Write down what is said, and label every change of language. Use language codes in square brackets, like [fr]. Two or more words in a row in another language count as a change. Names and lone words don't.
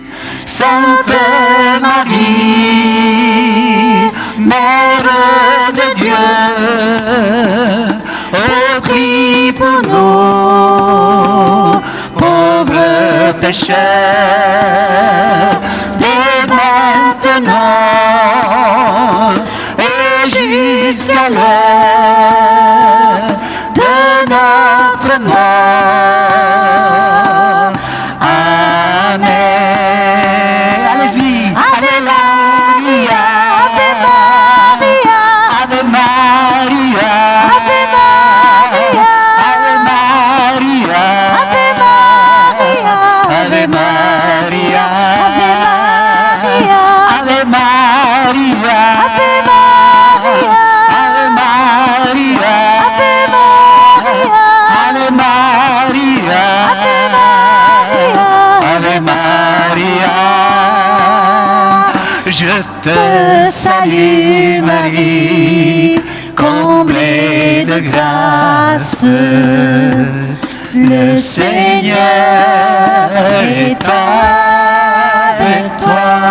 [fr] Sainte Marie, Mère de Dieu, oh, prie pour nous, pauvres pécheurs, dès maintenant et jusqu'à l'heure de notre mort. Amen. Allez-y. Alléluia. [la] Ave Maria. Ave Maria. Ave Maria. Ave Maria. Ave Maria. Ave Maria. Ave Maria. Ave Maria. Ave Maria. Ave Maria. [fr] Je te salue, Marie, comblée de grâce. Le Seigneur est avec toi.